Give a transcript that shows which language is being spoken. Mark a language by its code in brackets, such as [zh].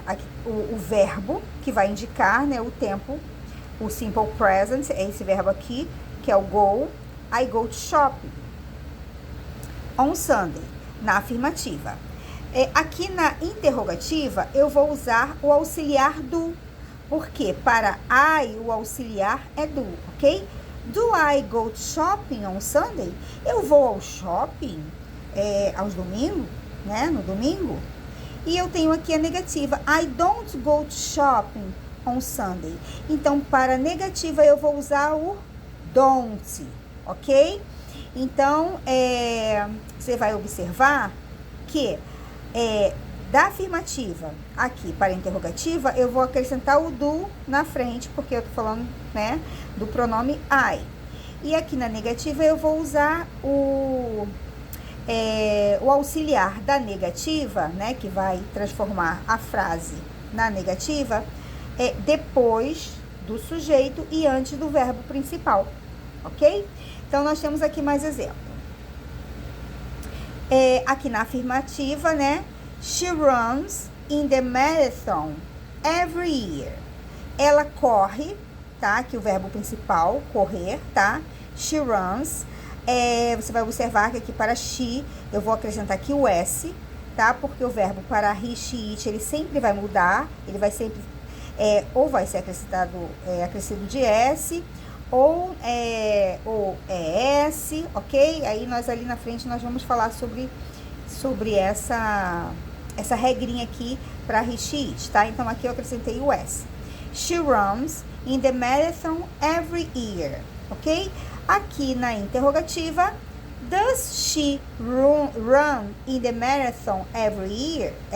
[pt] Aqui, o verbo que vai indicar, né, o tempo, o simple present, é esse verbo aqui, que é o go. [en] I go to shopping on Sunday, [pt] na afirmativa. Aqui na interrogativa, eu vou usar o auxiliar do, porque para I, o auxiliar é do, ok? [en] Do I go to shopping on Sunday? [pt] Eu vou ao shopping aos domingos, né? No domingo. E eu tenho aqui a negativa. [en] I don't go to shopping on Sunday. [pt] Então, para negativa, eu vou usar o don't, ok? Então, você vai observar que da afirmativa aqui para interrogativa, eu vou acrescentar o do na frente, porque eu tô falando, né, do pronome I. E aqui na negativa, eu vou usar o auxiliar da negativa, né, que vai transformar a frase na negativa, depois do sujeito e antes do verbo principal, ok? Então, nós temos aqui mais exemplo. Aqui na afirmativa, né, [en] she runs in the marathon every year. [pt] Ela corre, tá? Aqui o verbo principal, correr, tá? She runs. Você vai observar que aqui para she, eu vou acrescentar aqui o S, tá? Porque o verbo para he, she, it, ele sempre vai mudar. Ele vai sempre, ou vai ser acrescido de S, ou ES, ok? Aí nós ali na frente nós vamos falar sobre essa regrinha aqui para he, she, it, tá? Então aqui eu acrescentei o S. [en] She runs in the marathon every year, ok? [pt] Aqui na interrogativa, [en] does she run in the marathon every year?